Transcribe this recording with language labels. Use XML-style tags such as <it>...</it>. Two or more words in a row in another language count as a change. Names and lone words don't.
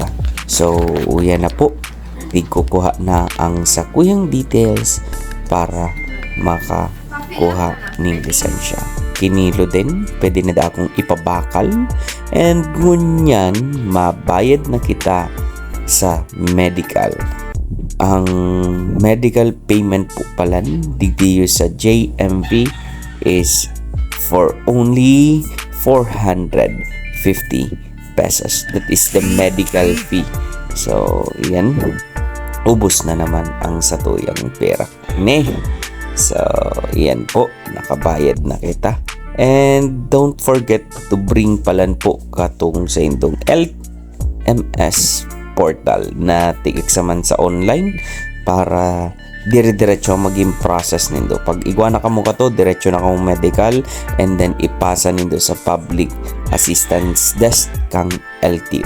<bik>So uya na po ikukuha na ang sakuyang details para makakuha ng lisensya. Kinilo din, pwede na da akong ipabakal and ngunyan mabayad na kita sa medical. Ang</bik> <en>medical payment</en> <bik>po pala digdiyo sa JMV</bik> <en>is for only 450 pesos. That is the medical fee. So,</en> <bik>yan. Ubos na naman ang satuyang pera. So, yan po. Nakabayad na kita.</bik> <en>And don't forget to bring</en> <bik>palan po katong sa indong</bik> <en>LMS portal</en> <bik>na tigiksaman sa online para dire-diretso maging process nindo. Pag igwa na kamo kato, diretso na kamo medical and then ipasa nindo sa Public Assistance Desk kang LTO.</bik>